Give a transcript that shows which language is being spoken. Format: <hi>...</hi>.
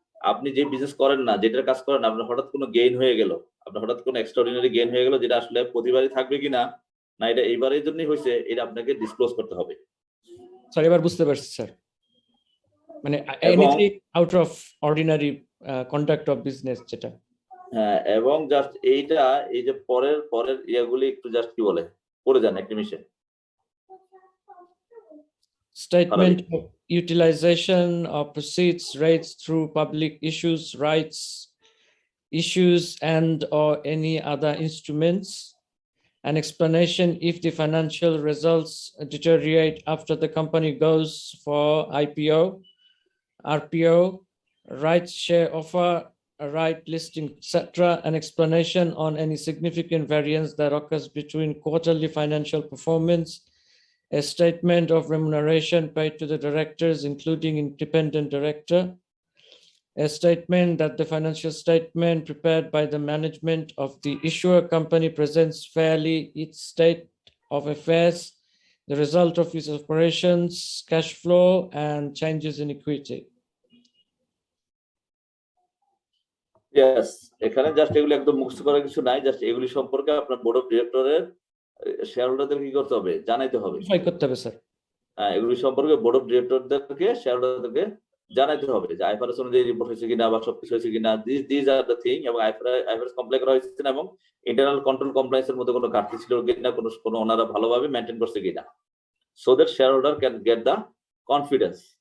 <bn>আপনি যে বিজনেস করেন না, যেটার কাজ করেন, আপনার হঠাৎ কোনো গেইন হয়ে গেল, আপনার হঠাৎ কোনো এক্সট্রাঅর্ডিনারি গেইন হয়ে গেল, যেটা আসলে প্রতিবারই থাকবে কিনা, না এটা এইবারের জন্যই হয়েছে, এটা আপনাকে ডিসক্লোজ করতে হবে। স্যার এবার বুঝতে পারছি স্যার, মানে এবং</bn> <en>Anything out of ordinary conduct of business যেটা।</en> <bn>হ্যাঁ, এবং জাস্ট এইটা এই যে পরের ইয়াগুলি একটু জাস্ট কি বলে পড়ে যান একটা মিশে।</bn> <en>Statement of utilization of proceeds raised through public issues, rights issues, and or any other instruments. An explanation if the financial results deteriorate after the company goes for IPO, RPO, rights share offer, a right listing, etc. An explanation on any significant variance that occurs between quarterly financial performance, a statement of remuneration paid to the directors, including independent director, a statement that the financial statement prepared by the management of the issuer company presents fairly its state of affairs, the result of its operations, cash flow, and changes in equity.</en> <bn>Yes, এখানে just এগুলো একদম মুখস্থ করার কিছু নাই, just এগুলি সম্পর্কে আপনার বোর্ড অফ ডিরেক্টরের শেয়ার হোল্ডারদের কি করতে হবে? জানাইতে হবে। Notify করতে হবে স্যার। হ্যাঁ, এগুলি সম্পর্কে বোর্ড অফ ডিরেক্টরদেরকে, শেয়ার হোল্ডারদেরকে জানাইতে হবে যে আইফআরএস অনুযায়ী রিপোর্ট হয়েছে কিনা বা সবকিছু হয়েছে কিনা,</bn> <en>this are the thing,</en> <bn>এবং আইফআরএস কমপ্লাই করা হয়েছে না, এবং ইন্টারনাল কন্ট্রোল কমপ্লায়েন্সের মধ্যে কোনো ঘাটতি ছিল কিনা, কোনো ওনারা ভালোভাবে মেনটেন করছে কিনা,</bn> <en>So that share holder can get the confidence.</en>